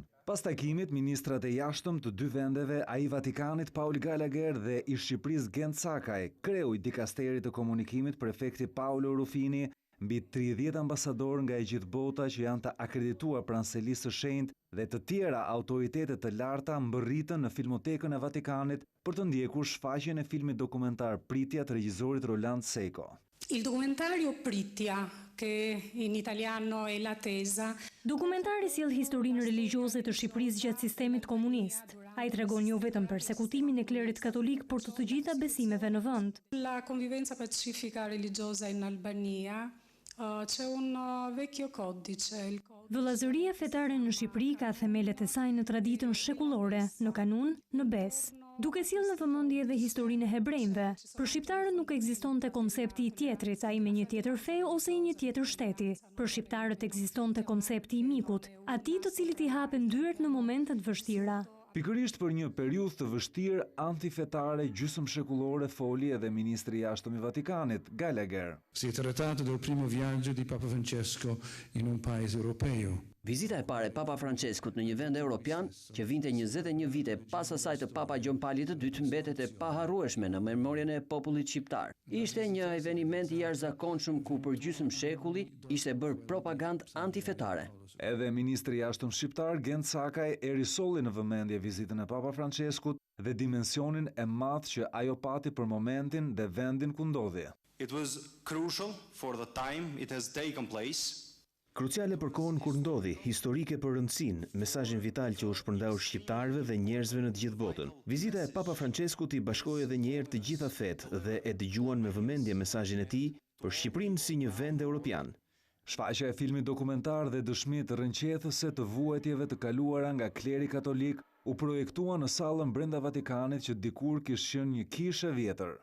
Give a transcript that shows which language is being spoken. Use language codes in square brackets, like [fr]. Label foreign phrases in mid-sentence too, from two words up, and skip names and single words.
[sq] Pas takimit, ministrat e jashtëm të 2 vendeve, ai i Vatikanit Paul Gallagher dhe i Shqipërisë Gencakaj, kreu i dikasterit të komunikimit prefekti Paolo Rufini, mbi 30 ambasador nga e gjithë bota që janë të akredituar për Anselisë së Shenjtë dhe të tjera autoritete të larta mbërritën në Filmotekën e Vatikanit për të ndjekur shfaqjen e filmit dokumentar Pritja të regjisorit Roland Seiko. [it] Il documentario Pritja, che in italiano è l'attesa. [sq] Dokumentari sjell historinë religjioze të Shqipërisë gjatë sistemit komunist. Ai tregon jo vetëm persekutimin e klerit katolik, por të gjitha besimeve në vend. [it] La convivenza pacifica religiosa in Albania. C'è un vecchio codice. [sq] Vëllazëria fetare në Shqipëri ka themelet e saj në traditën shekullore, në kanun, në bes. Duke sjellë në vëmendje edhe historinë e hebrejve, për shqiptarët nuk ekzistonte koncepti I tjetrit, ai me një tjetër fe ose I një tjetër shteti. Për shqiptarët ekzistonte koncepti I mikut, atij të cilit I hapen dyert në momentet vështira. Pikërisht për një periudhë të vështirë antifetare gjysmëshekullore foli edhe ministri I jashtëm I Vatikanit, Gallagher. [it] Si è trattato del primo viaggio di Papa Francesco in un paese europeo. [sq] Vizita e parë e Papa Franceskut në një vend evropian, që vinte 21 vite pas asaj të Papa Gjon Pali II, mbetet e paharrueshme në memorien e popullit shqiptar. Ishte një eveniment I jashtëzakonshëm ku për gjysmë shekulli ishte bërë propagandë antifetare. Edhe ministri I jashtëm shqiptar Gent Sakaj e risolli në vëmendje vizitën e Papa Franceskut dhe dimensionin e madh që ajo pati për momentin dhe vendin ku ndodhi. [en] It was crucial for the time it has taken place. [sq] Kruciale për kohën kur ndodhi, historike për rëndësinë, mesazhin vital që u shpërndau shqiptarëve dhe njerëzve në të gjithë botën. Vizita e Papa Franceskut I bashkoi edhe një herë të gjitha fetë dhe e dëgjuan me vëmendje mesazhin e tij për Shqipërinë si një vend evropian. Shfaqja e filmit dokumentar dhe dëshmitë rrënqethëse të vuajtjeve të kaluara nga kleri katolik u projektua në sallën brenda Vatikanit që dikur kishte qenë një kishë vjetër.